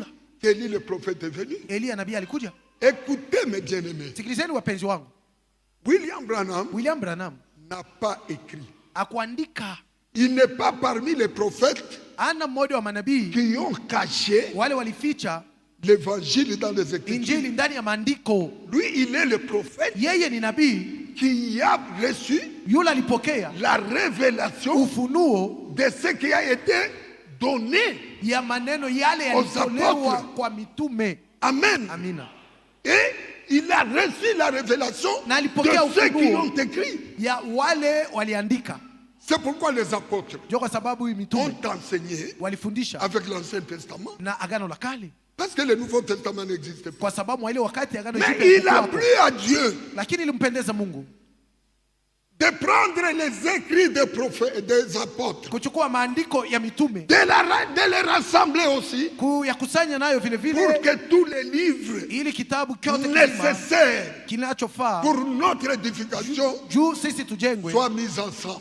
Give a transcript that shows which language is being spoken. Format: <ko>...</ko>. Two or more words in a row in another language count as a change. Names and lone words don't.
<fr>Élie le prophète est venu. Écoutez mes bien-aimés, William Branham n'a pas écrit. Il n'est pas parmi les prophètes qui ont caché l'évangile dans les Écritures.</fr> <sw>Injili ndani ya maandiko.</sw> <fr>Lui, il est le prophète.</fr> <sw>Yeye ni nabii</sw> <fr>qui a reçu</fr> <sw>yule alipokea</sw> <fr>la révélation</fr> <sw>ufunuo</sw> <fr>de ce qui a été donné</fr> <sw>ya maneno yale yalitolewa kwa mitume.</sw> <fr>Amen.</fr> <sw>Amina.</sw> <fr>Et il a reçu la révélation de ceux qui l'ont écrit.</fr> <sw>Ya wale waliandika.</sw> <fr>C'est pourquoi les apôtres ont enseigné avec l'Ancien Testament. Parce que le Nouveau Testament n'existe pas. Mais il a plu à Dieu de prendre les écrits des prophètes, des apôtres, de les rassembler aussi, pour que tous les livres nécessaires pour notre édification soient mis ensemble.</fr>